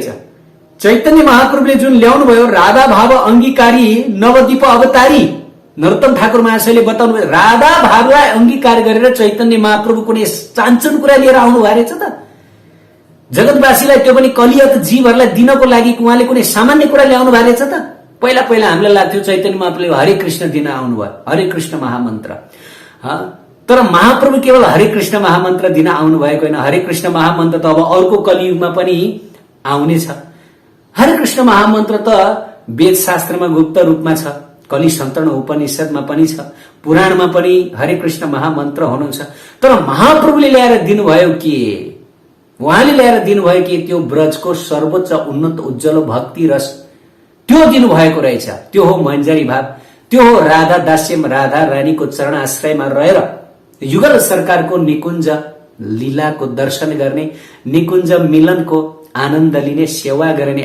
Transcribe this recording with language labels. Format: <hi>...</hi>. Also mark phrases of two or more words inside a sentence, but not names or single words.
<ne>चैतन्य महाप्रभुले जुन ल्याउनु भयो राधा भाव अंगीकारी नवदीप अवतारी, नरोत्तम ठाकुर महाशयले बताउनु भयो राधा भावलाई अंगीकार गरेर चैतन्य महाप्रभु कुनै चान्चुन कुरा लिएर आउनु भएको रहेछ त। जगतवासीलाई त्यो पनि कलियत जीवहरूलाई दिनको लागि उहाँले कुनै सामान्य कुरा ल्याउनु भएको रहेछ त। पहिला पहिला हामीलाई लाग्थ्यो चैतन्य महाप्रभुले हरे कृष्ण दिन आउनु भयो, हरे कृष्ण महामन्त्र। तर महाप्रभु केवल हरे कृष्ण महामन्त्र दिन आउनु भएको होइन। हरे कृष्ण महामन्त्र त अब अर्को कलियुगमा पनि आउनेछ। हरे कृष्ण महामन्त्र त वेद शास्त्रमा गुप्त रूपमा छ, कलि सन्तरण उपनिषदमा पनि छ, पुराणमा पनि हरे कृष्ण महामन्त्र हुनुहुन्छ। तर महाप्रभुले ल्याएर दिनुभयो के? उहाँले ल्याएर दिनुभयो कि त्यो ब्रजको सर्वोच्च उन्नत उज्जवल भक्ति रस त्यो दिनुभएको रहेछ। त्यो हो मञ्जरी भाव, त्यो हो राधा दास्यम, राधा रानीको चरण आश्रयमा रहेर युगल सरकारको निकुञ्ज लीलाको दर्शन गर्ने, निकुञ्ज मिलनको आनन्द लिने, सेवा गर्ने।</ne>